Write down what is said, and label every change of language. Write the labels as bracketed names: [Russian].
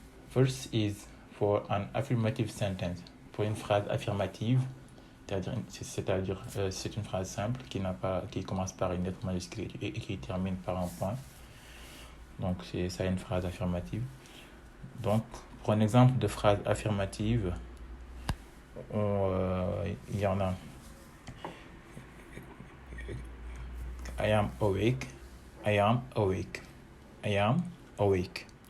[English] First is for an affirmative sentence. [French] Pour une phrase affirmative, c'est-à-dire c'est une phrase simple qui commence par une lettre majuscule et qui termine par un point. Donc c'est ça une phrase affirmative. Donc pour un exemple de phrase affirmative, il y en a. [English] I am awake. I am awake. I am awake.